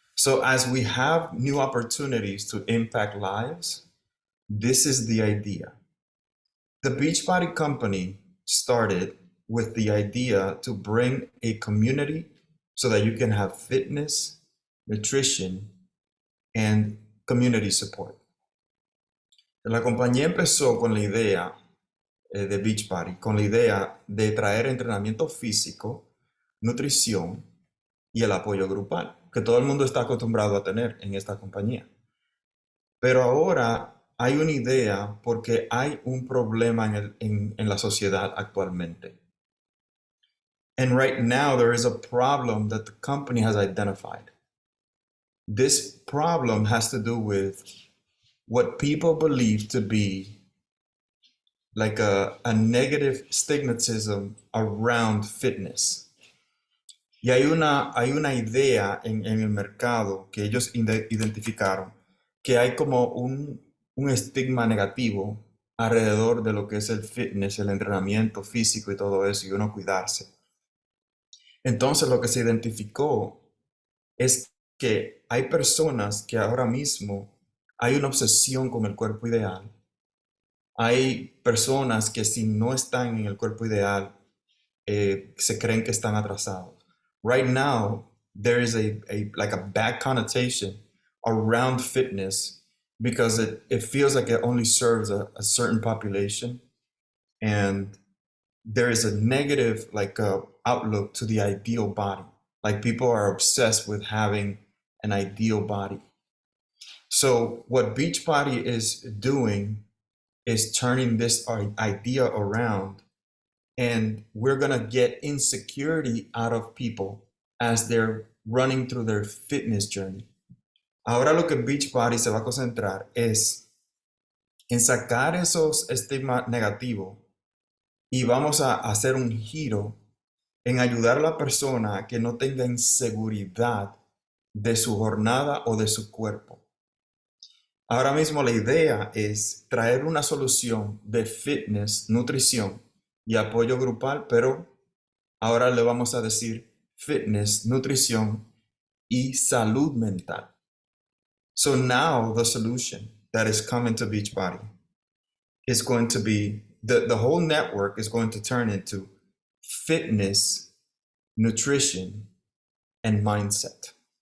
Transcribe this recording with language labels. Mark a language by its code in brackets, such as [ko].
[en] So, as we have new opportunities to impact lives, this is the idea. The Beachbody company started with the idea to bring a community so that you can have fitness, nutrition, and community support. [es] La compañía empezó con la idea de Beachbody, con la idea de traer entrenamiento físico, nutrición y el apoyo grupal, que todo el mundo está acostumbrado a tener en esta compañía. Pero ahora hay una idea porque hay un problema en la sociedad actualmente. [en] And right now there is a problem that the company has identified. This problem has to do with what people believe to be like a negative stigmatism around fitness. [es] Y hay una idea en el mercado que ellos identificaron, que hay como un estigma negativo alrededor de lo que es el fitness, el entrenamiento físico y todo eso, y uno cuidarse. Entonces lo que se identificó es que hay personas que ahora mismo hay una obsesión con el cuerpo ideal. Hay personas que si no están en el cuerpo ideal, se creen que están atrasados. [en] Right now, there is like a bad connotation around fitness because it feels like it only serves a certain population, and there is a negative outlook to the ideal body. Like people are obsessed with having an ideal body. So what Beachbody is doing is turning this idea around, and we're gonna get insecurity out of people as they're running through their fitness journey. [es] Ahora lo que Beachbody se va a concentrar es en sacar esos estigmas negativos y vamos a hacer un giro en ayudar a la persona a que no tenga inseguridad de su jornada o de su cuerpo. Ahora mismo la idea es traer una solución de fitness, nutrición y apoyo grupal, pero ahora le vamos a decir fitness, nutrición y salud mental. [en] So now the solution that is coming to Beachbody is going to be, the whole network is going to turn into fitness, nutrition, and mindset.